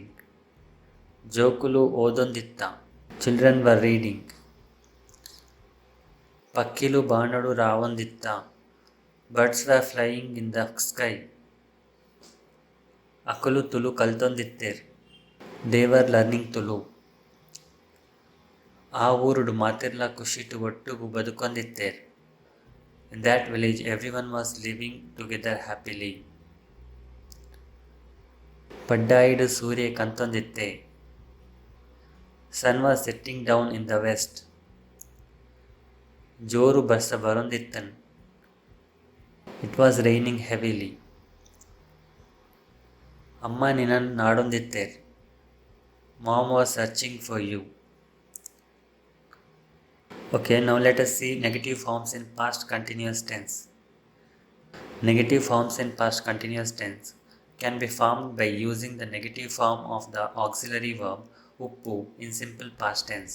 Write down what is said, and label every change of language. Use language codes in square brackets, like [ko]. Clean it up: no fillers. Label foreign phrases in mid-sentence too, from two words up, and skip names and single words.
[tcy] Jokulu odonditta, [en] children were reading. [tcy] Pakkilu baanadu raavonditta, [en] birds were flying in the sky. [tcy] Akulu Tulu kaltondittir, [en] they were learning Tulu. [tcy] ಆ ಊರುಡು ಮಾತಿರ್ಲ ಖುಷಿಟು ಒಟ್ಟುಗು ಬದುಕೊಂದಿತ್ತೇರ್. [en] In that village everyone was living together happily. [tcy] ಪಡ್ಡಾಯಿಡು ಸೂರ್ಯ ಕಂತೊಂದಿತ್ತೆ, [en] sun was setting down in the west. [tcy] ಜೋರು ಬರ್ಸ ಬರೊಂದಿತ್ತನ್, [en] it was raining heavily. [tcy] ಅಮ್ಮ ನಿನ್ನನ್ನು ನಾಡೊಂದಿತ್ತೇರ್, [en] mom was searching for you. Okay, now let us see negative forms in past continuous tense. Negative forms in past continuous tense can be formed by using the negative form of the auxiliary verb uppu in simple past tense.